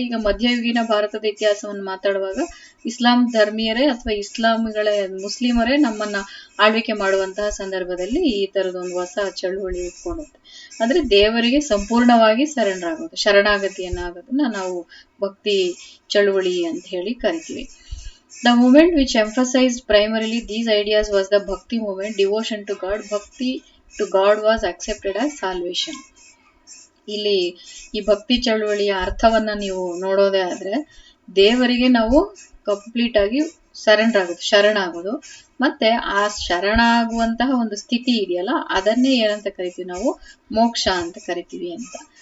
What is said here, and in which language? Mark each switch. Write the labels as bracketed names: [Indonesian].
[Kannada] ಈಗ ಮಧ್ಯಯುಗೀನ ಭಾರತದ ಇತಿಹಾಸವನ್ನು ಮಾತಾಡುವಾಗ ಇಸ್ಲಾಂ ಧರ್ಮೀಯರೇ ಅಥವಾ ಮುಸ್ಲಿಮರೇ ನಮ್ಮನ್ನ ಆಳ್ವಿಕೆ ಮಾಡುವಂತಹ ಸಂದರ್ಭದಲ್ಲಿ ಈ ತರದೊಂದು ಹೊಸ ಚಳುವಳಿ ಉಟ್ಕೊಂಡುತ್ತೆ. ಅಂದ್ರೆ ದೇವರಿಗೆ ಸಂಪೂರ್ಣವಾಗಿ ಸರೆಂಡರ್ ಆಗೋದು, ಶರಣಾಗತಿಯನ್ನಾಗೋದನ್ನ ನಾವು ಭಕ್ತಿ ಚಳುವಳಿ ಅಂತ ಹೇಳಿ ಕರಿತೀವಿ. [English] The movement which emphasized primarily these ideas was the Bhakti movement, devotion to God. Bhakti to God was accepted as salvation. [Kannada] ಇಲ್ಲಿ ಈ ಭಕ್ತಿ ಚಳುವಳಿಯ ಅರ್ಥವನ್ನ ನೀವು ನೋಡೋದೇ ಆದ್ರೆ, ದೇವರಿಗೆ ನಾವು ಕಂಪ್ಲೀಟ್ ಆಗಿ ಸರೆಂಡರ್ ಆಗೋದು, ಶರಣಾಗೋದು, ಮತ್ತೆ ಆ ಶರಣ ಆಗುವಂತಹ ಒಂದು ಸ್ಥಿತಿ ಇದೆಯಲ್ಲ, ಅದನ್ನೇ ಏನಂತ ಕರಿತೀವಿ ನಾವು, ಮೋಕ್ಷ ಅಂತ ಕರಿತೀವಿ ಅಂತ.